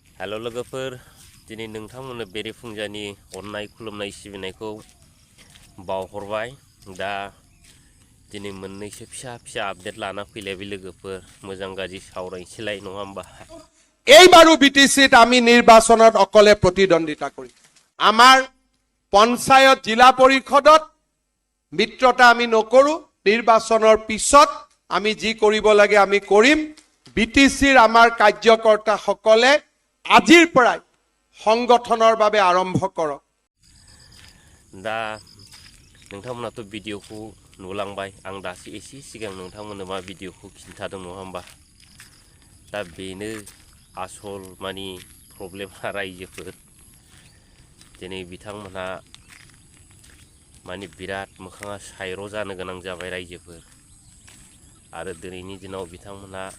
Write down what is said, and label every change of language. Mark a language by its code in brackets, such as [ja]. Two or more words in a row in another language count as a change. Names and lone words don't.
[brx] हेल' लोगोफोर दिनै नोंथांमोननो बेरेफुंजानि अननाय खुलुमनाय सिबिनायखौ बावहरबाय दा दिनै मोननैसो फिसा आपडेट लाना फैलायबाय लोगोफोर मोजां गाज्रि सावरायनोसैलाय नङा होमबा [as] এইবাৰো বিটিচিত আমি নিৰ্বাচনত অকলে প্ৰতিদ্বন্দ্বিতা কৰিম আমাৰ পঞ্চায়ত জিলা পৰিষদত মিত্ৰতা আমি নকৰো নিৰ্বাচনৰ পিছত আমি যি কৰিব লাগে আমি কৰিম বিটিচিৰ আমাৰ কাৰ্যকৰ্তা সকলে আজিৰ পৰাই সংগঠনৰ বাবে আৰম্ভ কৰক [brx] दा नोंथांमोनाथ' भिडिअखौ नुलांबाय आं दासो एसे सिगां नोंथांमोननो मा भिडिअखौ खिन्थादों नङा होमबा दा बेनो आसल मानि प्रब्लेमा रायजोफोर दिनै बिथांमोनहा मानि बिराद मोखाङा सायर' जानो गोनां जाबाय रायजोफोर आरो दिनैनि दिनाव बिथांमोनहा